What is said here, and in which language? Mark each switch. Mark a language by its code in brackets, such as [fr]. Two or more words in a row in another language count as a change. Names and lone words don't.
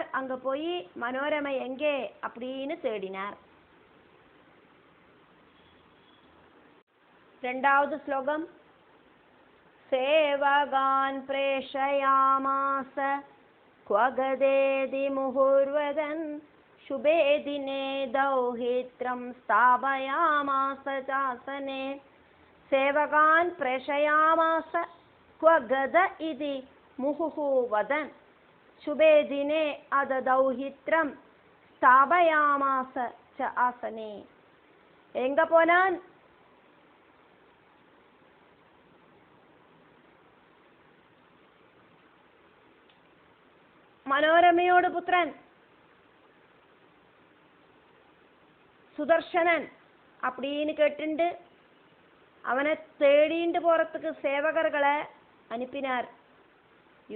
[ta] அங்க போய் மனோரமை எங்கே அப்படின்னு தேடினார். 2வது ஸ்லோகம். [sa] सेवकान् प्रेषयामास क्वगतेति मुहुर्वदन् शुभे दिने दौहित्रं स्थापयामास चासने. सेवकान् प्रेषयामास क्व गद इति मुहुः वदन् शुभे दिने अद दौहित्रं स्थापयामास च आसने. [ta] எங்க போனான்? மனோரமையோட புத்திரன் சுதர்சனன் அப்படின்னு கேட்டுண்டு அவனை தேடிண்டு போறதுக்கு சேவகர்களை அனுப்பினார் யுதாஜித்.